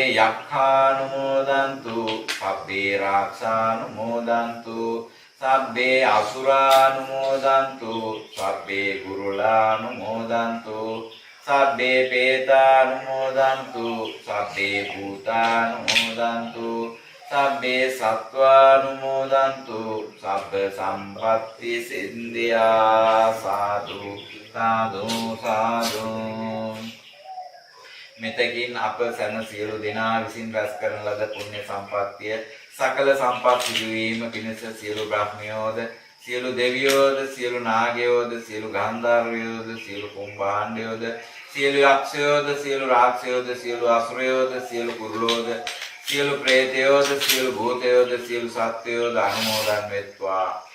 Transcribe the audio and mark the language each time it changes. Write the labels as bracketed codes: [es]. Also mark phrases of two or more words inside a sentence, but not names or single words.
[pi] යක්ඛානුමෝදන්තු සබ්බේ රාක්ෂානුමෝදන්තු සබ්බේ අසුරානුමෝදන්තු සබ්බේ ගුරුලානුමෝදන්තු සබ්බේ පේතානුමෝදන්තු සබ්බේ භූතානුමෝදන්තු සබ්බේ සත්වානුමෝදන්තු සබ්බ සම්පත්ති සින්දියා සාදු සාදු සාදු. [si] මෙතකින් අප සැම සියලු දෙනා විසින් රැස් කරන ලද පුණ්‍ය සම්පත්තිය සකල සම්පත් සිදුවීම පිණිස සියලු බ්‍රහ්මයෝද සියලු දෙවියෝද සියලු නාගයෝද සියලු ගන්ධර්වයෝද සියලු කුම්භාණ්ඩයෝද සියලු යක්ෂයෝද සියලු රාක්ෂයෝද සියලු අසුරයෝද සියලු කුරුලෝද සියලු ප්‍රේතයෝද සියලු භූතයෝද සියලු සත්වයෝද අනුමෝදන් වෙත්වා.